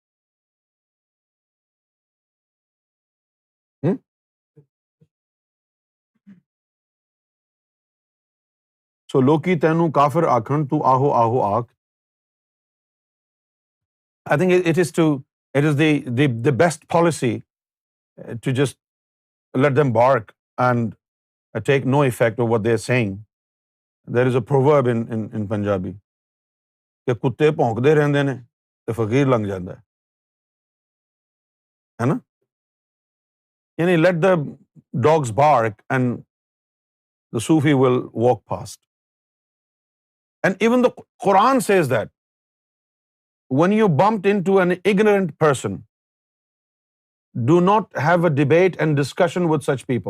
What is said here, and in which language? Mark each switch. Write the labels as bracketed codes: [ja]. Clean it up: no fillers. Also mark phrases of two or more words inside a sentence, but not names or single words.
[pa] سو لوکی تینوں کافر آکھن تو آہو آہو آکھ. [en] I think it is the best policy to just let them bark and take no effect of what they're saying. There is a proverb in Punjabi [pa] کہ کتے بھونکدے رہندے نے تے فقیر لنگ جاندا ہے نا. [en] یعنی let the dogs bark and the Sufi will walk past. And even the Quran says that when you bumped into an ignorant person, do not have a debate and discussion with such people.